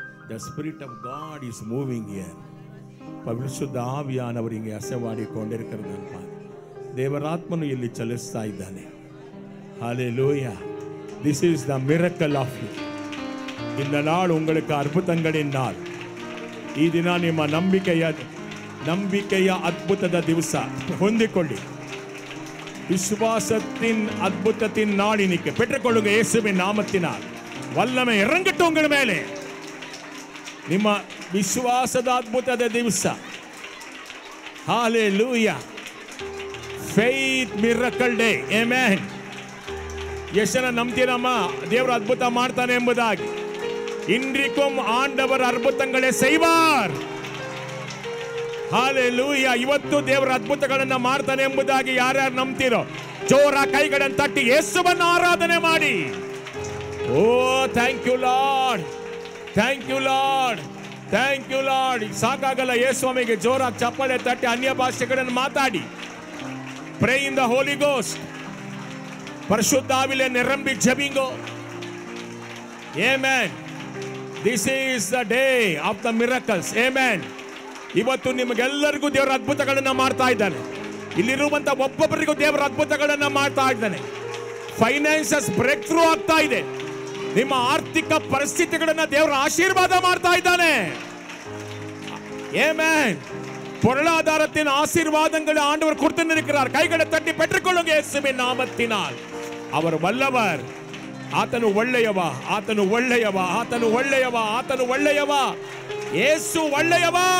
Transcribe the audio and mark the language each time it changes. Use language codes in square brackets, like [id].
[en] The Spirit of God is moving here. [kn] ಪರಿಶುದ್ಧ ಆವಿಯಾನವರು ಹಿಂಗೆ ಅಸವಾಡಿಕೊಂಡಿರ್ತಾರೆ. ದೇವರಾತ್ಮನು ಇಲ್ಲಿ ಚಲಿಸ್ತಾ ಇದ್ದಾನೆ. Hallelujah. [en] This is the miracle of you. [ta] இந்த நாள் உங்களுக்கு அற்புதங்களின் நாள். [kn] ಈ ದಿನ ನಿಮ್ಮ ನಂಬಿಕೆಯ ಅದ್ಭುತದ ದಿವಸ. ಹೊಂದಿಕೊಳ್ಳಿ. [ta] விசுவாசத்தின் அற்புதத்தின் நாள் இன்னைக்கு பெற்றுக்கொள்ளுங்க. இயேசுவின் நாமத்தினால் வல்லமை இறங்கட்டும் உங்கள் மேலே. [kn] ನಿಮ್ಮ ವಿಶ್ವಾಸದ ಅದ್ಭುತದ ದಿವಸ. Hallelujah. [en] Faith miracle day. Amen. [kn] ಎಷ್ಟು ಜನ ನಂಬ್ತೀರಮ್ಮ ದೇವರು ಅದ್ಭುತ ಮಾಡ್ತಾನೆ ಎಂಬುದಾಗಿ? [ta] இன்றைக்கும் ஆண்டவர் அற்புதங்களை செய்வார். [en] Hallelujah. [kn] ಇವತ್ತು ದೇವರ ಅದ್ಭುತಗಳನ್ನು ಮಾಡ್ತಾನೆ ಎಂಬುದಾಗಿ ಯಾರ್ಯಾರು ನಂಬ್ತೀರೋ ಜೋರ ಕೈಗಳನ್ನು ತಟ್ಟಿ ಯೇಸುವನ್ನು ಆರಾಧನೆ ಮಾಡಿ. [en] Oh thank you Lord, thank you Lord, thank you Lord. [kn] ಸಾಕಾಗಲ್ಲ ಯೇಸುವಿಗೆ ಜೋರಾಗಿ ಚಪ್ಪಾಳೆ ತಟ್ಟಿ ಅನ್ಯ ಭಾಷೆಗಳನ್ನು ಮಾತಾಡಿ. [en] Pray in the Holy Ghost. [ta] ಪರಿಶುದ್ಧ ಆವಿಲೆ ನಿರಂಬಿ ಜಪಿಂಗೋ. [en] Amen. This is the day of the miracles. Amen. [kn] ಇವತ್ತು ನಿಮಗೆಲ್ಲರಿಗೂ ದೇವರ ಅದ್ಭುತಗಳನ್ನು ಮಾಡ್ತಾ ಇದ್ದಾನೆ. ಇಲ್ಲಿರುವಂತ ಒಬ್ಬೊಬ್ಬರಿಗೂ ದೇವರ ಅದ್ಭುತಗಳನ್ನು ಮಾಡ್ತಾ ಇದ್ದಾನೆ. ಫೈನಾನ್ಸಸ್ ಬ್ರೇಕ್ ಥ್ರೂ ಆಗ್ತಾ ಇದೆ. ನಿಮ್ಮ ಆರ್ಥಿಕ ಪರಿಸ್ಥಿತಿಗಳನ್ನು ದೇವರ ಆಶೀರ್ವಾದ ಮಾಡ್ತಾ ಇದ್ದಾನೆ. [en] Amen. [ta] பொருளாதாரத்தின் ஆசீர்வாதங்களை ஆண்டவர் கொடுத்திருக்கிறார். கைகளை தட்டி பெற்றுக்கொள்ளுங்க இயேசுவின் நாமத்தினால். அவர் வல்லவர். [kn] ಆತನು ಒಳ್ಳೆಯವ, ಆತನು ಒಳ್ಳೆಯವ, ಆತನು ಒಳ್ಳೆಯವ, ಆತನು ಒಳ್ಳೆಯವ. ಯೇಸು ಒಳ್ಳೆಯವ.